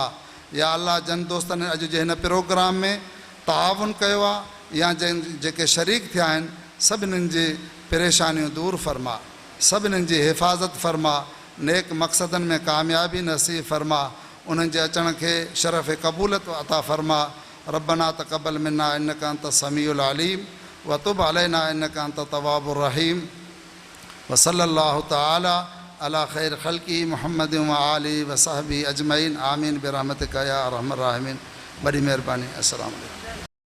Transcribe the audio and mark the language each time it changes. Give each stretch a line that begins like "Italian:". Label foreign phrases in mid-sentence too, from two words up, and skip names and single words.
Sindhi: या अल्लाह जन दोस्तनि अॼु जे हिन प्रोग्राम में ताउन कयो आहे या जेके शरीक थिया आहिनि सभिनीनि जी परेशानियूं दूर फ़रमा, सभिनीनि जी हिफ़ाज़त फ़रमा, नेक मक़सदनि में कामयाबी नसीब फ़रमा, उन्हनि जे अचण खे शरफ़ क़बूलत अता फ़रमा।
Arabic: ربنا تقبل منا إنك أنت السميع العليم وتب علينا إنك أنت التواب الرحيم وصلى الله تعالى على خير خلقه محمد وآله وصحبه أجمعين آمين برحمتك يا أرحم الراحمين.
Sindhi: बड़ी मेहरबानी।
Arabic: السلام عليكم.